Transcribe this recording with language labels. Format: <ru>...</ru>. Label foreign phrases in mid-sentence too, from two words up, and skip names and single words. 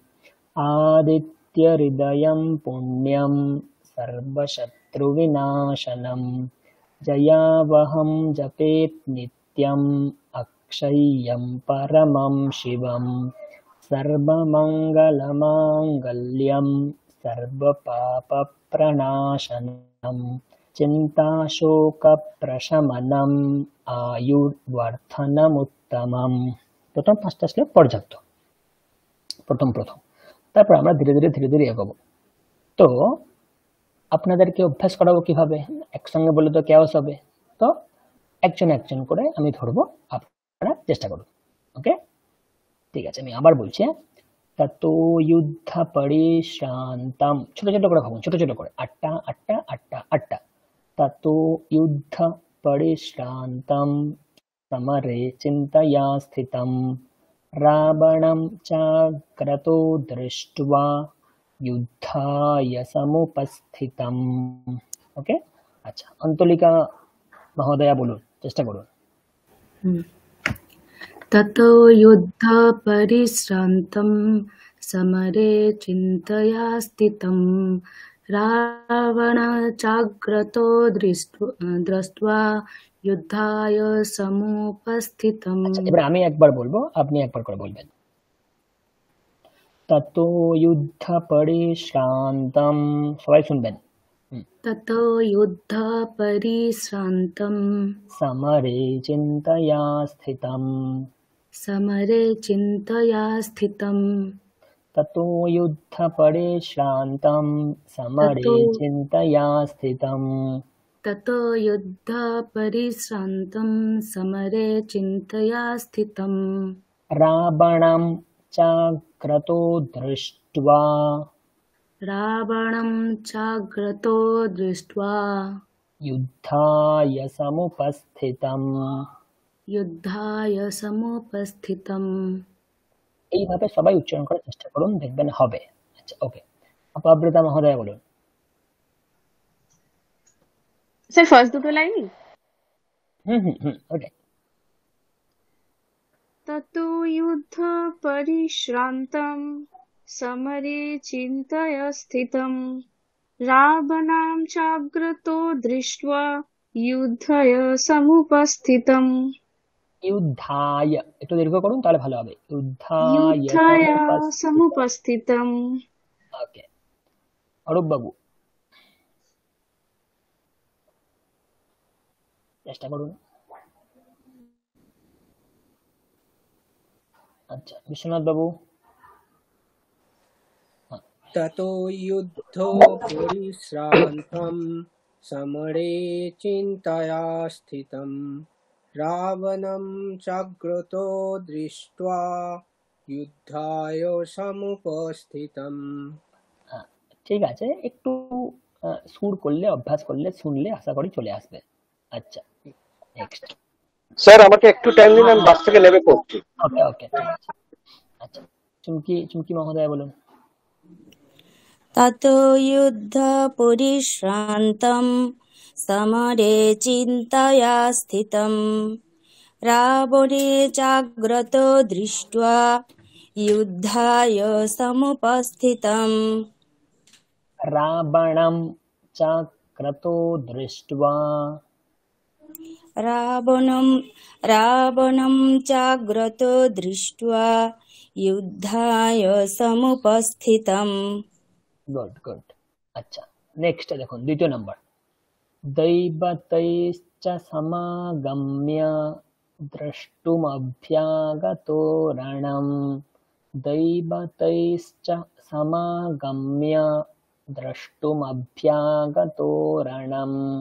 <sa>आदित्यहृदयं पुण्यं सर्वशत्रुविनाशनम् जयावहं जपेत् नित्यम् अक्षय्यं परमं शिवम् सर्वमङ्गलमाङ्गल्यं सर्वपापप्रणाशनम् चिन्ताशोकप्रशमनम् आयुर्वर्धनमुत्तमम्।</sa> <bn>প্রথম পাঁচটা শ্লোক পর্যাপ্ত, প্রথম তারপর আমরা ধীরে ধীরে এগোবো। তো আপনাদেরকে অভ্যাস করাবো কিভাবে, একসঙ্গে বলে তো কেওস হবে, তো একজন করে আমি ধরবো, আপনারা চেষ্টা করুন। ওকে, ঠিক আছে, আমি আবার বলছি।</bn> <sa>ততো যুদ্ধ পরিশ্রান্তম,</sa> <bn>ছোট করে ভাবুন, ছোট করে আটটা আটটা আটটা আটটা।</bn> <sa>ততো যুদ্ধ পরিশ্রান্তম समरे चिन्तया स्थितं रावणं चाक्रतो दृष्ट्वा युद्धाय समुपस्थितम्।</sa> <bn>ওকে, আচ্ছা, অন্তুলিকা মহোদয়া বলুন, চেষ্টা করুন।</bn> <sa>ततो युद्ध परिश्रान्तं समरे चिन्तया स्थितं रावणचाग्रतो दृष्ट्वा युद्धाय समुपस्थितम्।</sa> <bn>এবার আমি একবার বলবো, আপনি একবার করে বলবেন।</bn> <sa>ততো যুদ্ধ পরিশ্রান্তম,</sa> <bn>সবাই শুনবেন।</bn> <sa>ततो युद्ध परिश्रान्तं समरे चिन्तया स्थितम् ततो युद्ध परिश्रान्तं समरे चिन्तया स्थितम् ततो युद्ध परिश्रान्तं समरे चिन्तया स्थितम् रावणं चाग्रतो दृष्ट्वा युद्धाय समुपस्थितम्।</sa> <bn>এইভাবে সবাই উচ্চারণ করার চেষ্টা করুন, দেখবেন হবে। আচ্ছা, ওকে, অপরাজিতা মহোদয়া বলুন। স্যার ফার্স্ট দুটো লাইনই? ওকে।</bn> <sa>ততো যুদ্ধ পরিশ্রান্তম সমরে চিন্তয়া স্থিতম রাবণাম চাগ্রতো দৃष्ट्वा युद्धाय समुपस्थितम्।</sa> <bn>युद्धाय একটু দীর্ঘ করুন, তাহলে ভালো হবে।</bn> <sa>युद्धाय समुपस्थितम्।</sa> <bn>ওকে, অরূপ বাবু চেষ্টা করুন। আচ্ছা, বিশ্বনাথ বাবু। ततो युद्धो परिश्रान्तं समरे चिन्तया स्थितं रावणं चाग्रतो दृष्ट्वा युद्धाय समुपस्थितम्। ঠিক আছে, একটু সুর করলে, অভ্যাস করলে, শুনলে আশা করি চলে আসবে। আচ্ছা, নেক্সট। স্যার আমাকে একটু টাইম দিন, আমি বাস থেকে নেমে পড়ছি। ওকে, ঠিক আছে। আচ্ছা, চুমকি মহোদয় বলুন।</bn> <sa>ततो युद्ध परिश्रान्तं समरे चिन्तया स्थितं रावणे चाग्रतो दृष्ट्वा युद्धाय समुपस्थितम् रावणं चाग्रतो दृष्ट्वा रावणं चाग्रतो दृष्ट्वा युद्धाय समुपस्थितम्।</sa> <bn>गुड। আচ্ছা, নেক্সট দেখুন দ্বিতীয় নাম্বার,</bn> <sa>दैवतैश्च समागम्य द्रष्टुमभ्यागतो रणम्। दैवतैश्च समागम्य द्रष्टुमभ्यागतो रणम्।</sa>